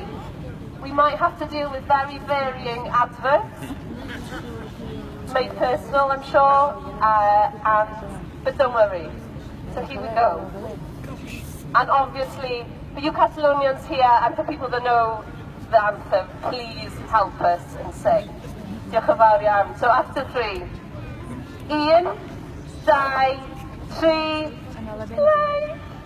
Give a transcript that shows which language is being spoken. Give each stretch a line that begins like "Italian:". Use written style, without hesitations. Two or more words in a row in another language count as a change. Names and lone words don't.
English: We might have to deal with very varying adverts. Made personal, I'm sure. But don't worry. So here we go. And obviously, for you Catalonians here and for people that know the anthem, please help us and sing.
Welsh: Diolch yn fawr iawn.
English: So after 3. 1, 2, 3, play!